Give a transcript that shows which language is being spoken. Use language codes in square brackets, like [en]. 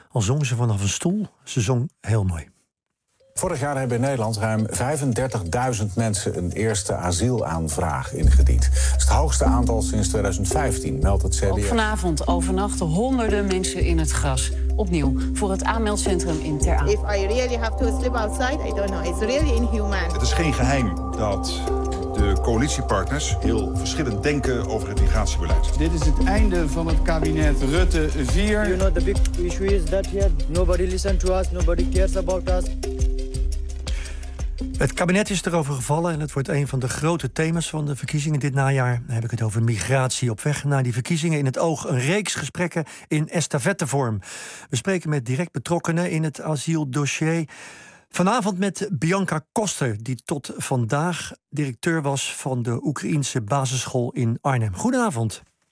[nl] Al zong ze vanaf een stoel, ze zong heel mooi. Vorig jaar hebben in Nederland ruim 35.000 mensen een eerste asielaanvraag ingediend. Dat is het hoogste aantal sinds 2015, meldt het CBS. Ook vanavond overnachten honderden mensen in het gras. Opnieuw voor het aanmeldcentrum in Ter Apel. [en] If I really have to sleep outside, I don't know. It's really inhuman. [nl] Het is geen geheim dat de coalitiepartners heel verschillend denken over het migratiebeleid. Dit is het einde van het kabinet Rutte 4. [en] You know, the big issue is that yet nobody listens to us, nobody cares about us. [nl] Het kabinet is erover gevallen en het wordt een van de grote thema's van de verkiezingen dit najaar. Dan heb ik het over migratie op weg naar die verkiezingen. In het oog een reeks gesprekken in estafettevorm. We spreken met direct betrokkenen in het asieldossier. Vanavond met Bianca Koster, die tot vandaag directeur was van de Oekraïense basisschool in Arnhem. Goedenavond.